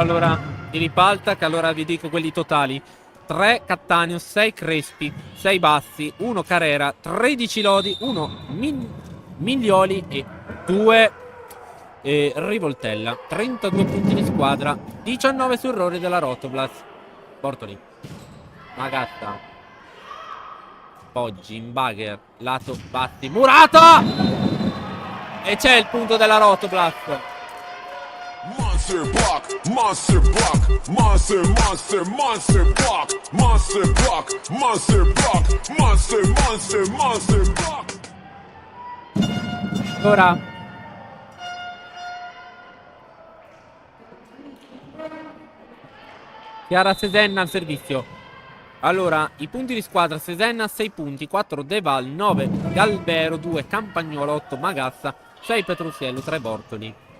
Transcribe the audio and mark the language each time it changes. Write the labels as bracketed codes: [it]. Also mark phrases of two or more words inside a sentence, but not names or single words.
[it] Allora di Ripalta, che allora vi dico quelli totali: 3 Cattaneo, 6 Crespi, 6 Bassi, 1 Carrera, 13 Lodi, 1 Miglioli e 2 Rivoltella. 32 punti di squadra, 19 su errore della Rotoblas. Bortoli, Magatta, Poggi, Inbagher, lato Batti, Murata! E c'è il punto della Rotoblas. [en] Monster block, monster block, monster, monster, monster block, monster block, monster block, monster, monster, monster block. [it] Ora Chiara Sesenna al servizio. Allora i punti di squadra: Sesenna 6 punti, 4 Deval, 9 Galbero, 2 Campagnolo, 8 Magazza, 6 Petrusiello, 3 Bortoli.